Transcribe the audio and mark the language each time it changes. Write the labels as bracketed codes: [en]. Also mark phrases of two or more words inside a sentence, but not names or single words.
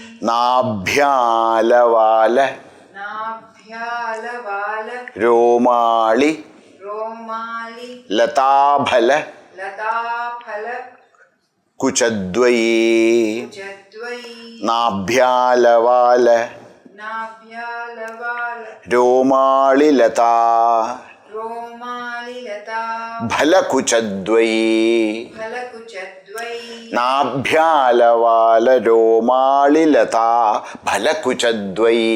[sa] नाभ्यालवाल नाभ्यालवाल रोमाळि रोमालि लताफल लताफल कुचद्वयी जद्वयी नाभ्यालवाल നാഭ്യാലവാല രോമാളിലതാ രോമാലിലതാ ഫലകുചദ്വയീ ഫലകുചദ്വയീ നാഭ്യാലവാല രോമാളിലതാ ഫലകുചദ്വയീ